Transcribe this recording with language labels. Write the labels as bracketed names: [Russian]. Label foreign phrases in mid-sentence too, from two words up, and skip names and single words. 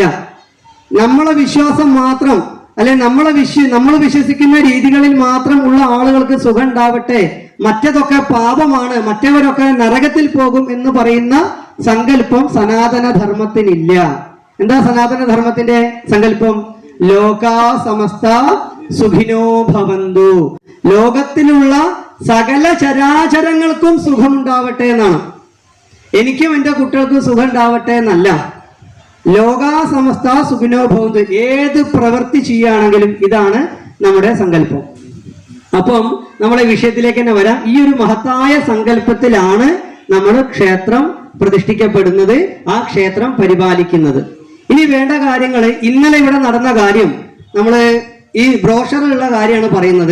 [Malayalam] നമ്മളെ വിശ്വാസം മാത്രം, അല്ലെ നമ്മൾ വിശ്വസിക്കുന്ന രീതികളിൽ മാത്രം ഉള്ള ആളുകൾക്ക് സുഖം ഉണ്ടാവട്ടെ, മറ്റതൊക്കെ പാപമാണ്, മറ്റവരൊക്കെ നരകത്തിൽ പോകും എന്ന് പറയുന്ന സങ്കല്പം സനാതന ധർമ്മത്തിനില്ല. എന്താ സനാതന ധർമ്മത്തിന്റെ സങ്കല്പം? [Sanskrit] ലോകാ സമസ്ത സുഖിനോ ഭവന്തു, [Malayalam] ലോകത്തിലുള്ള സകല ചരാചരങ്ങൾക്കും സുഖം ഉണ്ടാവട്ടെ എന്നാണ്. എനിക്കും എൻ്റെ കുട്ടികൾക്കും സുഖം ഉണ്ടാവട്ടെ എന്നല്ല. [Sanskrit] ലോകാ സമസ്ത സുഖിനോ ഭവന്തു, [Malayalam] ഏത് പ്രവൃത്തി ചെയ്യുകയാണെങ്കിലും ഇതാണ് നമ്മുടെ സങ്കല്പം. അപ്പം നമ്മളെ വിഷയത്തിലേക്ക് തന്നെ വരാം. ഈ ഒരു മഹത്തായ സങ്കല്പത്തിലാണ് നമ്മൾ ക്ഷേത്രം പ്രതിഷ്ഠിക്കപ്പെടുന്നത്, ആ ക്ഷേത്രം പരിപാലിക്കുന്നത്. ഇനി വേണ്ട കാര്യങ്ങൾ, ഇന്നലെ ഇവിടെ നടന്ന കാര്യം നമ്മള് ഈ ബ്രോഷറിലുള്ള കാര്യമാണ് പറയുന്നത്.